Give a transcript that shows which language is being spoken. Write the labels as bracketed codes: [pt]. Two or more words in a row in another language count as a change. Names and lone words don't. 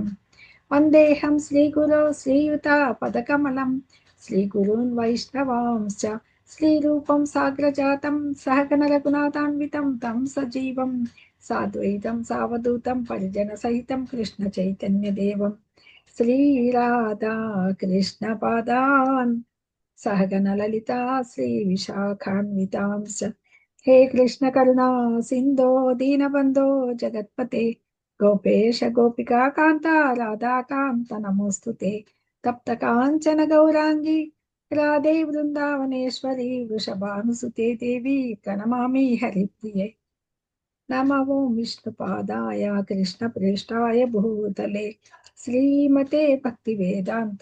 [sa] వందేహం శ్రీగురో శ్రీయుత పదకమలం శ్రీగురూన్ వైష్ణవాంశ్చ శ్రీరూపం సాగ్రజాతం సహగణ రఘునాథాన్వితం తం సజీవం సాద్వైతం సావధూతం పరిజన సహితం కృష్ణ చైతన్య దేవం శ్రీరాధా కృష్ణ పాదాన్ సహగణ లలితా శ్రీ విశాఖాన్వితాంశ हे कृष्ण करुणा सिंधो दीनबंधो जगत्पते गोपेश गोपिका कांता राधा कांत नमोस्तुते तप्त कांचन गौरांगी राधे वृंदावनेश्वरी वृषभानुसुते देवी प्रणमामि हरिप्रिये नमो विष्णुपादाय कृष्णप्रेष्ठाय भूतले श्रीमते भक्तिवेदांत